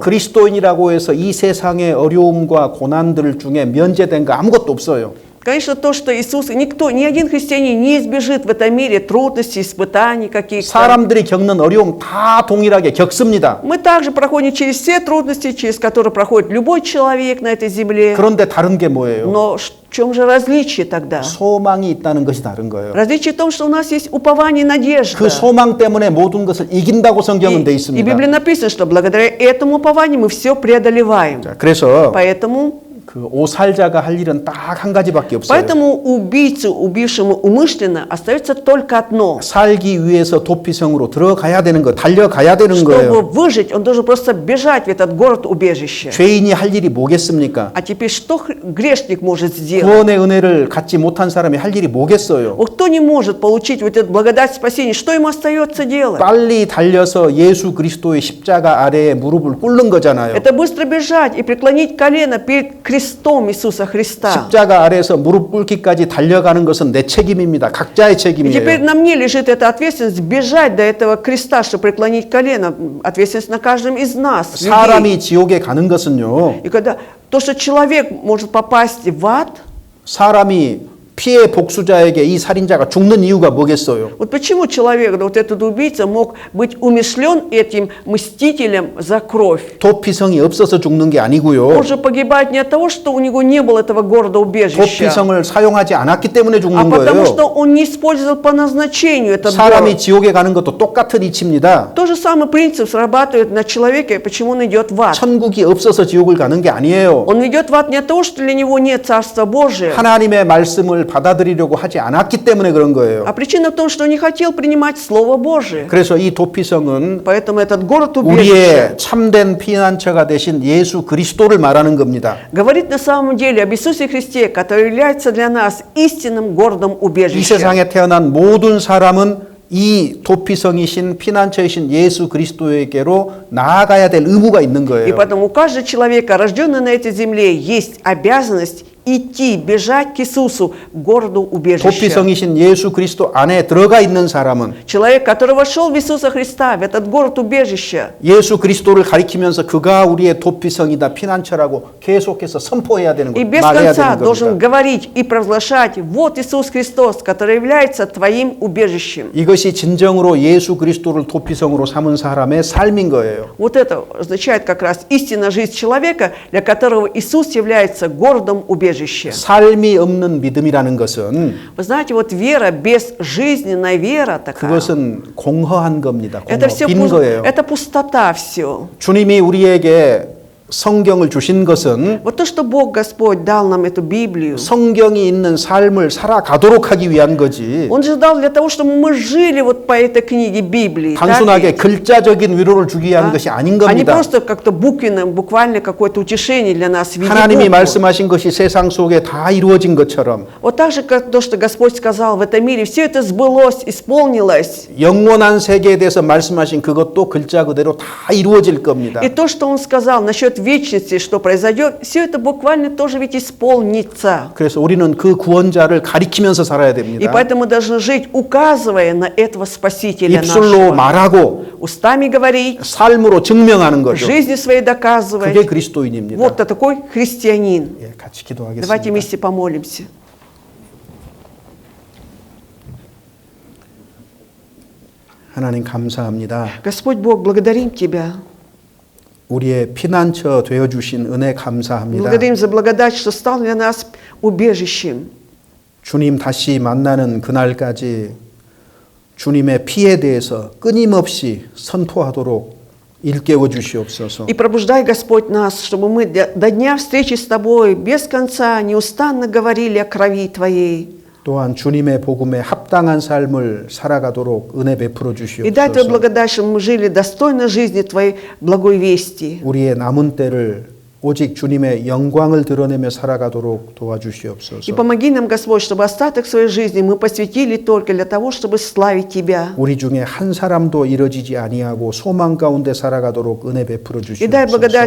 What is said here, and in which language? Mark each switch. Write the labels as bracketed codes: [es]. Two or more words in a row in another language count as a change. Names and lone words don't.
[ko] 그리스도인이라고 해서 이 세상의 어려움과 고난들 중에 면제된 거 아무것도 없어요. [ru] Конечно, то, что Иисус, никто, ни один христианин не избежит в этом мире трудностей, испытаний каких-то. [ko] 사람들이 겪는 어려움 다 동일하게 겪습니다. [ru] Мы также проходим через все трудности, через которые проходит любой человек на этой земле. [ko] 그런데 다른 게 뭐예요? [ru] Но в чем же различие тогда? [ko] 소망이 있다는 것이 다른 거예요. [ru] Различие в том, что у нас есть упование и надежда. [ko] 그 소망 때문에 모든 것을 이긴다고 성경은 돼 [ru] И в [ko] 있습니다. [ru] Библии написано, что благодаря этому упованию мы все преодолеваем. [ko] 자, 그래서 [ru] Поэтому [ko] 그 오살자가 할 일은 딱 한 가지밖에 없어요. [ru] Поэтому убийцу, убившему умышленно, остается только одно. [ko] 살기 위해서 도피성으로 들어가야 되는 거, 달려가야 되는 [ru] Чтобы [ko] 거예요. [ru] выжить, он должен просто бежать в этот город-убежище. [ko] 죄인이 할 일이 뭐겠습니까? [ru] А теперь что грешник может сделать? [ko] 구원의 은혜를 갖지 못한 사람이 할 일이 뭐겠어요? [ru] Вот кто не может получить вот эту благодать спасения, что ему остается делать? [ko] 빨리 달려서 예수 그리스도의 십자가 아래에 무릎을 꿇는 거잖아요. [ru] Это быстро бежать и преклонить колено перед крестом Иисуса Христа. [ko] 십자가 아래에서 무릎 꿇기까지 달려가는 것은 내 책임입니다. 각자의 [ru] И теперь [ko] 책임이에요. [ru] на мне лежит эта ответственность бежать до этого креста, чтобы преклонить колено. Ответственность на каждом из нас. людей. [ko] 사람이 지옥에 가는 것은요. [ru] И когда то, что человек может попасть в ад, [ko] 사람이 피해 복수자에게 이 살인자가 죽는 이유가 뭐겠어요? [ru] вот почему человек, да, вот этот убийца, мог быть умершлен этим мстителем за кровь? [ko] 도피성이 없어서 죽는 게 아니고요. [ru] Он же погибает не от того, что у него не было этого города-убежища, [ko] 도피성을 사용하지 않았기 때문에 [ru] а [ko] 죽는 [ru] потому [ko] 거예요. [ru] что он не использовал по назначению этот [ko] 사람이 [ru] город. [ko] 지옥에 가는 것도 똑같은 이치입니다. [ru] Тот же самый принцип срабатывает на человека, почему он идет в ад. [ko] 천국이 없어서 지옥을 가는 게 아니에요. [ru] Он идет в ад не от того, что для него нет Царства Божия, [ko] 하나님의 말씀을 받아들이려고 하지 않았기 때문에 그런 거예요. [ru] А причина в том, что он не хотел принимать Слово Божие. [ko] 그래서 이 도피성은 [ru] Поэтому этот город [ko] 우리의 [ru] убежище [ko] 참된 피난처가 되신 예수 그리스도를 말하는 겁니다. [ru] говорит на самом деле об Иисусе Христе, который является для нас истинным городом [ko] 이 [ru] убежища. [ko] 세상에 태어난 모든 사람은 이 도피성이신 피난처이신 예수 그리스도에게로 나아가야 될 의무가 있는 [ru] И [ko] 거예요. [ru] поэтому у каждого человека, рожденного на этой земле, есть обязанность идти, бежать к Иисусу, к городу убежища. [ko] 도피성이신 예수 그리스도 안에 들어가 있는 사람은 [ru] Человек, который вошел в Иисуса Христа, в этот город убежища, [ko] 예수 그리스도를 가리키면서 그가 우리의 도피성이다 피난처라고 계속해서 선포해야 되는 [ru] и [ko] 거예요. [ru] без [ko] 말해야 [ru] конца [ko] 되는 [ru] должен [ko] 겁니다. [ru] говорить и провозглашать: вот Иисус Христос, который является твоим убежищем. [ko] 이것이 진정으로 예수 그리스도를 도피성으로 삼은 사람의 삶인 거예요. [ru] Вот это означает как раз истинная жизнь человека, для которого Иисус является городом убежища. [ko] 삶이 없는 믿음이라는 것은 [ru] Вы знаете, вот вера без жизненной вера такая. [ko] 그것은 공허한 겁니다. [ru] Это [ko] 공허, [ru] все [ko] 빈 거예요. [ru] это пустота все. [ko] 주님이 우리에게 성경을 주신 것은 [ru] Вот то, что Бог Господь дал нам эту Библию, [ko] 성경이 있는 삶을 살아가도록 하기 위한 거지. Он же дал для того, чтобы мы жили вот по этой книге Библии. [ru] так [ko] 단순하게 [ru] ведь? [ko] 글자적인 위로를 주기 위한 [ru] Да? [ko] 것이 아닌 [ru] А не [ko] 겁니다. [ru] просто как-то буквально какое-то утешение для нас в виде [ko] 하나님이 [ru] букв. [ko] 말씀하신 것이 세상 속에 다 이루어진 것처럼 [ru] Вот так же, как то, что Господь сказал в этом мире, все это сбылось, исполнилось. [ko] 영원한 세계에 대해서 말씀하신 그것도 글자 그대로 다 이루어질 겁니다. [ru] И то, что Он сказал насчет вечности, что произойдет, все это буквально тоже ведь исполнится. [ko] 그래서 우리는 그 구원자를 가리키면서 살아야 [ru] И [ko] 됩니다. [ru] поэтому мы должны жить, указывая на этого Спасителя [ko] 입술로 [ru] нашего. [ko] 말하고 [ru] Устами говорить, [ko] 삶으로 증명하는 거죠. [ru] жизнью своей [ko] 그게 [ru] доказывать. [ko] 그리스도인입니다. [ru] Вот такой христианин. [ko] 예, 같이 [ru] Давайте [ko] 기도하겠습니다. [ru] вместе помолимся. [ko] 하나님 감사합니다. [ru] Господь Бог, благодарим Тебя. [ko] 우리의 피난처 되어 주신 은혜 감사합니다. [ru] Благодарим за благодать, что стал для нас убежищем. [ko] 주님 다시 만나는 그날까지 주님의 피에 대해서 끊임없이 선포하도록 일깨워 주시옵소서. [ru] И пробуждай, Господь, нас, чтобы мы до дня встречи с Тобой без конца неустанно говорили о крови Твоей. [ko] 또한 주님의 복음에 합당한 삶을 살아가도록 은혜 베풀어 [ru] И дай Твою [ko] 주시옵소서. [ru] благодать, чтобы мы жили достойно жизни Твоей благой вести. [ko] 우리의 남은 때를 오직 주님의 영광을 드러내며 살아가도록 [ru] И [ko] 도와주시옵소서. [ru] помоги нам, Господь, чтобы остаток своей жизни мы посвятили только для того, чтобы славить Тебя. [ko] 우리 중에 한 사람도 이뤄지지 아니하고 소망 가운데 살아가도록 은혜 베풀어 [ru] И дай благодать,